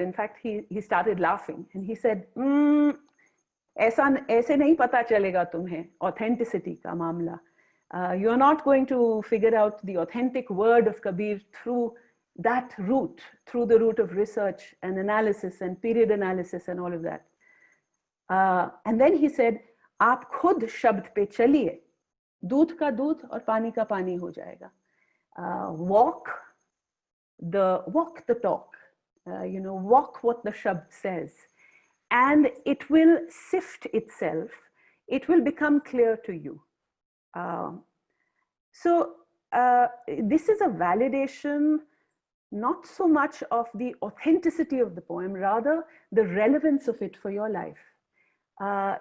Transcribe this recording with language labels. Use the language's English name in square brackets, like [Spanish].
[English] In fact, he started laughing and he said, [Hindi] ऐसे नहीं पता चलेगा तुम्हें authenticity का मामला. [English] You're not going to figure out the authentic word of Kabir through that route, through the route of research and analysis and period analysis and all of that. And then he said, [Hindi] आप खुद शब्द पे चलिए, दूध का दूध और पानी का पानी हो जाएगा. [English] walk the talk, walk what the Shabd says, and it will sift itself. It will become clear to you. So this is a validation, not so much of the authenticity of the poem, rather the relevance of it for your life.